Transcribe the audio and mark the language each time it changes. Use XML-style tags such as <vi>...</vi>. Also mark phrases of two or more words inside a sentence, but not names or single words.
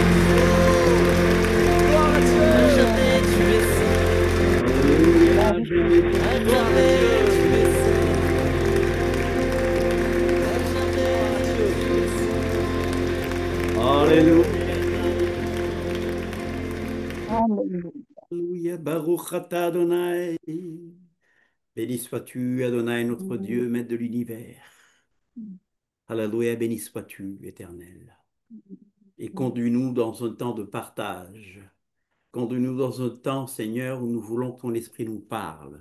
<fr>À jamais tu es saint. À jamais tu es saint. À jamais tu es saint. Alléluia. Alléluia. Alléluia.</fr> <he>Baruch atah Adonai.</he> <fr>Béni sois-tu, Adonai, notre Dieu, maître de l'univers. Alléluia, béni sois-tu, Éternel. Et conduis-nous dans un temps de partage. Conduis-nous dans un temps, Seigneur, où nous voulons que ton esprit nous parle.</fr>